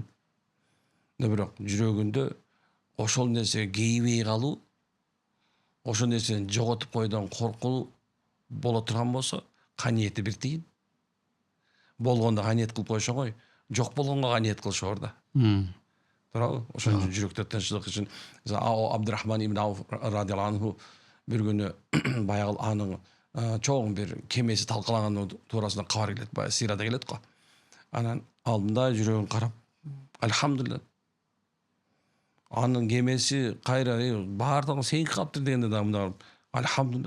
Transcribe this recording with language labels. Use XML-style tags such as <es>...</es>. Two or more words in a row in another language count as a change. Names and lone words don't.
<ky>Бирок жүрөгүндө ошол нерсеге кейбей калуу, ошол нерсени жоготуп койдон коркуу боло турган болсо, каниети бир тиин. Болгондо каниет кылып коюш оңой, жок болгонго каниет кылыш оор да. Туурабы? Ошон үчүн жүрөктө тынчтык үчүн Абдурахман ибн Ауф</ky> <ar>رضي الله عنه</ar> <ky>бир күнү баягы анын чоң бир кемеси талкалаган туурасында кабар келет, баягы сыйрада келет го. Анан алдында жүрөгүн карап, альхамдулилля. Анын кемеси кайра баардыгы сеники калыптыр дегенде да мында альхамдулилля.</ky>